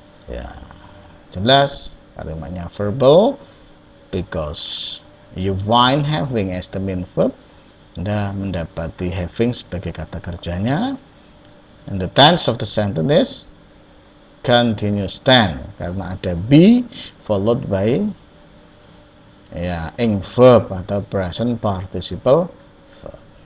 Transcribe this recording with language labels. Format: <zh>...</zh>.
<id>Ya, jelas kalimatnya verbal</id> <en>because you find having as the main verb.</en> <id>Anda mendapati having sebagai kata kerjanya.</id> <en>And the tense of the sentence is continuous tense</en> <id>karena ada</id> <en>be followed by ing verb atau present participle verb.</en>